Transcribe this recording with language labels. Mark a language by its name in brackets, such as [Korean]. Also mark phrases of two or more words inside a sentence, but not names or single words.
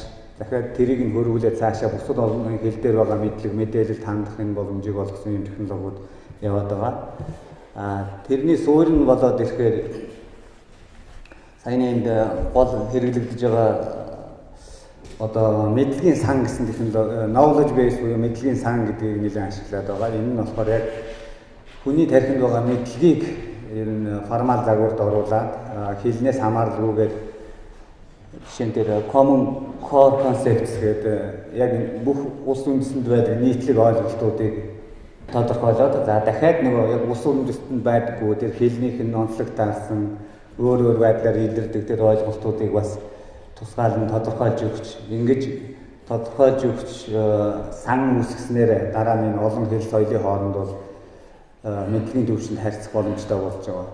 [Mongolian] Дахиад тэрийг нь хөрвүүлээд цаашаа бусад олон хэл дээр байгаа мэдлэг, мэдээлэл хандах энэ боломжийг олгосон ийм технологиуд яваад байгаа. Тэрний суурь нь болоод ирэхээр саяны энд гол хэрэглэгдэж байгаа одоо мэдлэгийн сан гэсэн технологи, [English] knowledge base [Mongolian] буюу мэдлэгийн сан гэдгийг нэлээд ашиглаад байгаа. Энэ нь болохоор яг хүний тархинд байгаа мэдлэгийг ер нь формал загварт оруулаад хэлнээс хамааралгүйгээр жишээн дээр [English] common core concepts [Mongolian] гэдэг яг бүх улс үндэстэнд байдаг нийтлэг ойлголтуудыг тодорхойлоод за дахиад нөгөө яг улс үндэстэнд байдаггүй тэр хэлнийх нь онцлог таарсан өөр байдлаар илэрдэг тэр ойлголтуудыг бас тусгаалan тодорхойлж өгч ингэж тодорхойлж өгч сан үүсгэснээр дараа нь олон хэл соёлын хооронд бол мэдлэгийн түвшинд харьцах боломжтой болж байгаа.